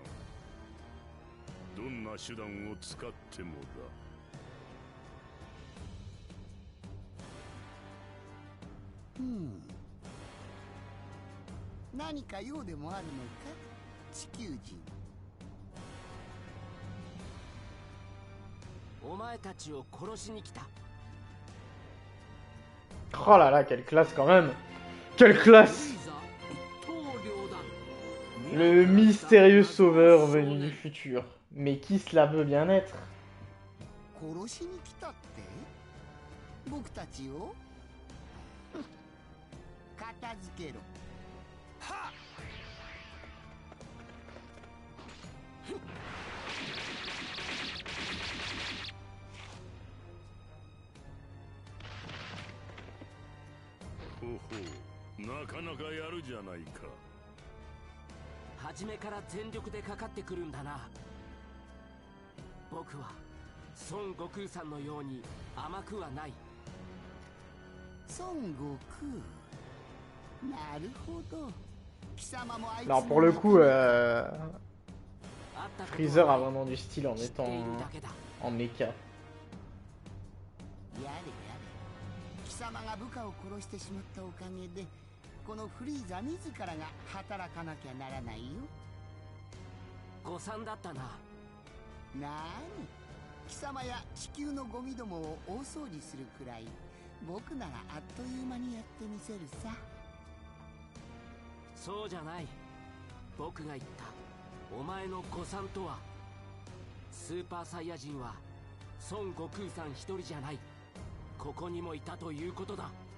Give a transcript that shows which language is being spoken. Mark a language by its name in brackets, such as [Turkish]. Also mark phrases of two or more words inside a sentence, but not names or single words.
[Japanese] どんな手段を使ってもだ。何か用でもあるのか、地球人。お前たちを殺しに来た。 [French] Oh là là, quelle classe quand même. Quelle classe. Le mystérieux sauveur venu du futur. Mais qui cela veut bien être? [Japanese] 殺しに来たって僕たちを片付けろ。はっ。ほほう、なかなかやるじゃないか。初めから全力でかかってくるんだな。僕は孫悟空さんのように甘くはない。孫悟空。なるほど。貴様もあいつ [French] Alors pour le coup, Freezer a vraiment du style en étant en mecha. [Japanese] やれやれ。貴様が部下を殺してしまったおかげでこのフリーザ自らが働かなきゃならないよ。誤算だったな。なーに、貴様や地球のゴミどもを大掃除するくらい僕ならあっという間にやってみせるさ。そうじゃない。僕が言ったお前の誤算とは、スーパーサイヤ人は孫悟空さん一人じゃない、ここにもいたということだ。